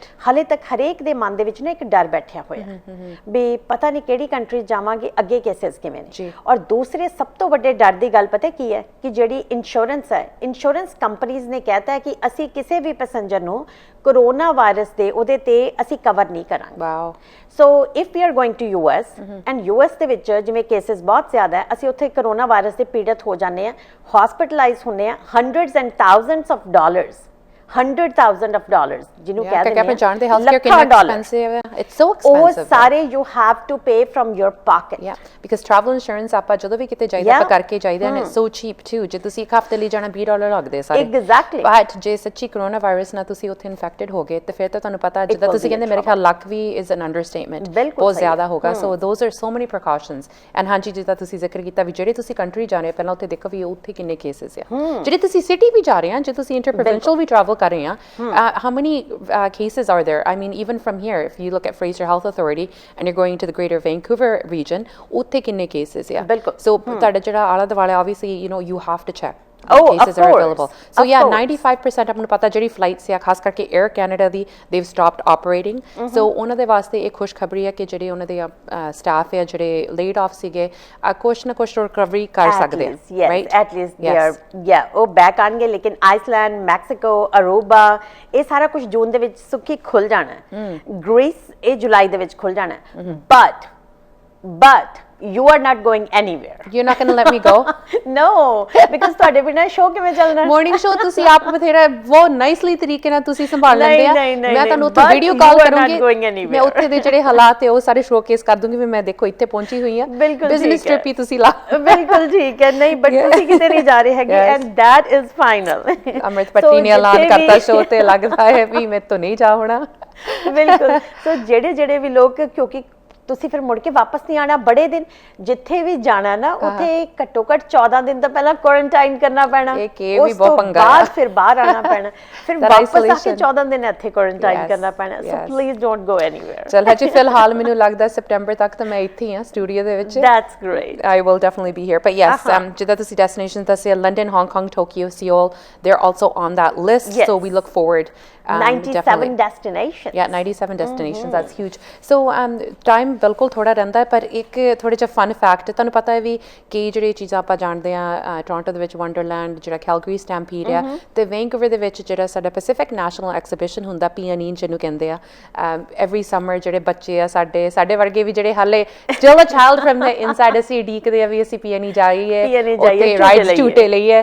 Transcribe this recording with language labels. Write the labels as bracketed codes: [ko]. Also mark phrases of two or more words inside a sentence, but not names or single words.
[pa] ਹਾਲੇ ਤੱਕ ਹਰੇਕ ਦੇ ਮਨ ਦੇ ਵਿੱਚ ਨਾ ਇੱਕ ਡਰ ਬੈਠਿਆ ਹੋਇਆ ਵੀ ਪਤਾ ਨਹੀਂ ਕਿਹੜੀ ਕੰਟਰੀ ਜਾਵਾਂਗੇ ਅੱਗੇ ਕੇਸਿਸ ਕਿਵੇਂ ਨੇ ਔਰ ਦੂਸਰੇ ਸਭ ਤੋਂ ਵੱਡੇ ਡਰ ਦੀ ਗੱਲ ਪਤਾ ਕੀ ਹੈ ਕਿ ਜਿਹੜੀ ਇੰਸ਼ੋਰੈਂਸ ਹੈ ਇੰਸ਼ੋਰੈਂਸ ਕੰਪਨੀਆਂ ਨੇ ਕਹਿਤਾ ਹੈ ਕਿ ਅਸੀਂ ਕਿਸੇ ਵੀ ਪੈਸੇਂਜਰ ਨੂੰ ਕਰੋਨਾ ਵਾਇਰਸ ਦੇ ਉਹਦੇ ਤੇ ਅਸੀਂ ਕਵਰ ਨਹੀਂ ਕਰਾਂਗੇ। ਵਾਓ। [en] so if we are going to US and [pa] ਯੂਐਸ ਦੇ ਵਿੱਚ ਜਿਵੇਂ ਕੇਸਿਸ ਬਹੁਤ ਜ਼ਿਆਦਾ ਹੈ, ਅਸੀਂ ਉੱਥੇ ਕਰੋਨਾ ਵਾਇਰਸ ਦੇ ਪੀੜਤ ਹੋ ਜਾਂਦੇ ਆ, ਹਸਪੀਟਲਾਈਜ਼ ਹੁੰਦੇ ਆ, [en] hundreds and thousands of dollars, $100,000 [pa] ਜਿਹਨੂੰ ਕਹਿ ਦਿੰਦੇ ਆਪਾਂ ਜਾਣਦੇ [en] health care [pa] ਲੱਖਾਂ ਕਿੰਨਾ ਡਾਲਰ। ਐਕਸਪੈਂਸਿਵ ਹੈ, [en] it's so [pa] ਉਹ ਐਕਸਪੈਂਸਿਵ। [en] ਸਾਰੇ you have to pay from your pocket. Yeah, because travel insurance [pa] ਆਪਾਂ ਜਦੋਂ ਵੀ ਕਿਤੇ ਜਾਈਦਾ ਆਪਾਂ ਕਰਕੇ ਜਾਈਦਾ [en] and it's so cheap too। [pa] ਜੇ ਤੁਸੀਂ ਇੱਕ ਹਫ਼ਤੇ ਲਈ ਜਾਣਾ $20 ਲੱਗਦੇ ਸਾਰੇ। [en] Exactly। [pa] But ਜੇ ਸੱਚੀ ਕਰੋਨਾ ਵਾਇਰਸ ਨਾਲ ਤੁਸੀਂ ਉੱਥੇ ਇਨਫੈਕਟਡ ਹੋ ਗਏ ਤੇ ਫਿਰ ਤਾਂ ਤੁਹਾਨੂੰ ਪਤਾ ਜਿੱਦਾਂ ਤੁਸੀਂ ਕਹਿੰਦੇ ਮੇਰੇ ਖਿਆਲ ਲੱਖ ਵੀ [en] is an understatement, [pa] ਬਹੁਤ ਜ਼ਿਆਦਾ ਹੋਗਾ। [en] So those are so many precautions। [pa] And ਹਾਂਜੀ ਜਿੱਦਾਂ ਤੁਸੀਂ ਜ਼ਿਕਰ ਕੀਤਾ ਵੀ ਜਿਹੜੇ ਤੁਸੀਂ ਕੰਟਰੀ ਜਾ ਰਹੇ ਪਹਿਲਾਂ ਉੱਥੇ ਦੇਖੋ ਵੀ ਉੱਥੇ ਕਿੰਨੇ ਕੇਸਿਸ ਆ, ਜਿਹੜੇ ਤੁਸੀਂ ਸਿਟੀ ਵੀ ਜਾ ਰਹੇ ਆ, ਜੇ ਤੁਸੀਂ ਇੰਟਰਪ੍ਰੋਵਿੰਸ਼ੀਅਲ ਵੀ ਟਰੈਵਲ ਕਰ ਰਹੇ ਆ, [en] how many cases are there? I mean, even from here, if you look at Fraser Health Authority and you're going to the Greater Vancouver region, [pa] ਉੱਥੇ ਕਿੰਨੇ cases ਆ? So ਤੁਹਾਡਾ ਜਿਹੜਾ ਆਲਾ ਦੁਆਲਾ, [en] obviously, you know, you have to check. Cases are available. So yeah, [pa] 95% ਆਪਾਂ ਨੂੰ ਪਤਾ ਜਿਹੜੀ ਫਲਾਈਟਸ ਆ ਖਾਸ ਕਰਕੇ 에ਅਰ ਕੈਨੇਡਾ ਦੀ [en] they've stopped operating. [pa] So ਉਹਨਾਂ ਦੇ ਵਾਸਤੇ ਇੱਕ ਖੁਸ਼ਖਬਰੀ ਹੈ ਕਿ ਜਿਹੜੇ ਉਹਨਾਂ ਦੇ ਸਟਾਫ ਹੈ ਜਿਹੜੇ [en] laid off [pa] ਸੀਗੇ ਕੁਛ ਨਾ ਕੁਛ ਰਿਕਵਰੀ ਕਰ ਸਕਦੇ ਆ, [en] right? At least they are, yeah, [pa] ਉਹ ਬੈਕ ਆਣਗੇ। ਲੇਕਿਨ ਆਈਸਲੈਂਡ, ਮੈਕਸੀਕੋ, ਅਰੂਬਾ ਇਹ ਸਾਰਾ ਕੁਝ ਜੂਨ ਦੇ ਵਿੱਚ ਸੁੱਕੀ ਖੁੱਲ ਜਾਣਾ ਹੈ। ਗ੍ਰੀਸ ਇਹ ਜੁਲਾਈ ਦੇ ਵਿੱਚ ਖੁੱਲ ਜਾਣਾ ਹੈ। [en] but you are not going anywhere. You're not going to let me go? No, because [pa] ਤੁਹਾਡੇ ਬਿਨਾਂ ਸ਼ੋਅ ਕਿਵੇਂ ਚੱਲਣਾ? ਮਾਰਨਿੰਗ ਸ਼ੋਅ ਤੁਸੀਂ ਆਪ ਬਥੇਰਾ ਬਹੁਤ ਨਾਈਸਲੀ ਤਰੀਕੇ ਨਾਲ ਤੁਸੀਂ ਸੰਭਾਲ ਲੈਂਦੇ ਆ। ਮੈਂ ਤੁਹਾਨੂੰ ਉੱਥੇ [en] video call [pa] ਕਰੂੰਗੀ, ਮੈਂ ਉੱਥੇ ਦੇ ਜਿਹੜੇ ਹਾਲਾਤ ਹੈ ਉਹ ਸਾਰੇ ਸ਼ੋਕੇਸ ਕਰ ਦੂੰਗੀ ਵੀ ਮੈਂ ਦੇਖੋ ਇੱਥੇ ਪਹੁੰਚੀ ਹੋਈ ਆ। [en] business trip [pa] ਹੀ ਤੁਸੀਂ ਲਾ। ਬਿਲਕੁਲ ਠੀਕ ਹੈ। ਨਹੀਂ ਬਟ ਤੁਸੀਂ ਕਿਤੇ ਨਹੀਂ ਜਾ ਰਹੇ ਹੈਗੇ [en] and that is final। [pa] ਅਮ੍ਰਿਤ ਪੱਟੀ ਨੇ ਐਲਾਨ ਕਰਤਾ ਸ਼ੋਅ ਤੇ, ਲੱਗਦਾ ਹੈ ਵੀ ਮੈਂ ਤੋਂ ਨਹੀਂ ਜਾ ਹੋਣਾ। ਬਿਲਕੁਲ। ਸੋ ਜਿਹੜੇ ਵੀ ਲੋਕ, ਕਿਉਂਕਿ ਤੁਸੀਂ ਫਿਰ ਮੁੜ ਕੇ ਵਾਪਸ ਨਹੀਂ ਆਣਾ, ਬੜੇ ਦਿਨ ਜਿੱਥੇ ਵੀ ਜਾਣਾ ਨਾ ਉੱਥੇ ਘੱਟੋ ਘੱਟ 14 ਦਿਨ ਤਾਂ ਪਹਿਲਾਂ ਕੁਆਰੰਟਾਈਨ ਕਰਨਾ ਪੈਣਾ, ਉਸ ਤੋਂ ਬਾਅਦ ਫਿਰ ਬਾਹਰ ਆਣਾ ਪੈਣਾ, ਫਿਰ ਵਾਪਸ ਆ ਕੇ 14 ਦਿਨ ਇੱਥੇ ਕੁਆਰੰਟਾਈਨ ਕਰਨਾ ਪੈਣਾ। [en] so please don't go anywhere. [pa] ਚਲ ਹਜੇ ਫਿਲਹਾਲ ਮੈਨੂੰ ਲੱਗਦਾ ਸਪਟੈਂਬਰ ਤੱਕ ਤਾਂ ਮੈਂ ਇੱਥੇ ਹੀ ਆ ਸਟੂਡੀਓ ਦੇ ਵਿੱਚ। [en] that's great. I will definitely be here, but yes, [pa] ਜਿੱਦਾਂ ਤੁਸੀਂ ਡੈਸਟੀਨੇਸ਼ਨਸ ਦੱਸੇ [en] London, Hong Kong, Tokyo, Seoul, they're also on that list, so we look forward 97 destinations. Yeah, 97 destinations. That's huge. So time [pa] ਬਿਲਕੁਲ ਥੋੜਾ ਰਹਿੰਦਾ ਹੈ, ਪਰ ਇੱਕ ਥੋੜੇ ਜਿਹਾ [en] fun fact [pa] ਤੁਹਾਨੂੰ ਪਤਾ ਹੈ ਵੀ ਕਈ ਜਿਹੜੀ ਚੀਜ਼ਾਂ ਆਪਾਂ ਜਾਣਦੇ ਆ ਟੋਰਾਂਟੋ ਦੇ ਵਿੱਚ ਵੰਡਰਲੈਂਡ, ਜਿਹੜਾ ਕੈਲਗਰੀ ਸਟੈਂਪੀਡ ਆ, ਤੇ ਵੈਂਕੂਵਰ ਦੇ ਵਿੱਚ ਜਿਹੜਾ ਸਾਡਾ ਪੈਸੀਫਿਕ ਨੈਸ਼ਨਲ ਐਗਜ਼ੀਬਿਸ਼ਨ ਹੁੰਦਾ PNE ਜਿਹਨੂੰ ਕਹਿੰਦੇ ਆ, [en] every summer [pa] ਜਿਹੜੇ ਬੱਚੇ ਆ ਸਾਡੇ ਵਰਗੇ ਵੀ ਜਿਹੜੇ ਹਾਲੇ [en] still a child from the inside [pa] ਅਸੀਂ ਉਡੀਕਦੇ ਆ ਵੀ ਅਸੀਂ PNE ਜਾਈਏ, ਉੱਥੇ ਰਾਈਡਸ ਝੂਟੇ ਲਈਏ।